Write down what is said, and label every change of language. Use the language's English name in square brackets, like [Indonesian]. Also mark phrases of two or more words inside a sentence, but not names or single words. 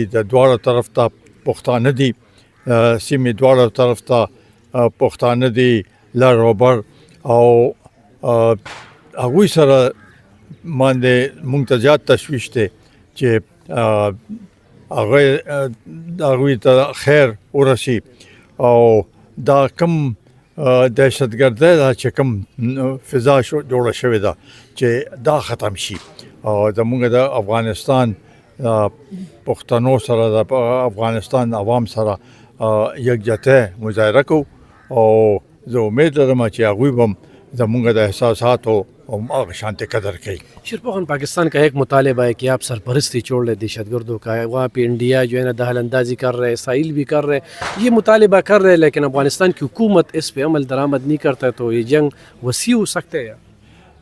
[Pashto] د دواړو طرف ته پښتانه دي، سیمې دواړو طرف ته پښتانه دي، لر او بر، او هغوی سره باندې مونږ ته زیات تشویش دی چې هغوی ته خیر ورسي او دا کم دهشتګردۍ ده چې کوم فضا جوړه شوې ده چې دا ختم شي. او زمونږ د افغانستان پښتنو سره د افغانستان عوام سره یکجهتۍ مظاهره کوو او زه امید لرم چې هغوی به زمونږ د احساساتو اور شانتی قدر کی. [Urdu] شیرپوخن پاکستان کا ایک مطالبہ ہے کہ آپ سرپرستی چھوڑ لیں دہشت گردوں کا، وہاں پہ انڈیا جو ہے نا دخل اندازی کر رہے، اسرائیل بھی کر رہے، یہ مطالبہ کر رہے، لیکن افغانستان کی حکومت اس پہ عمل درآمد نہیں کرتا، تو یہ جنگ وسیع ہو سکتے ہیں.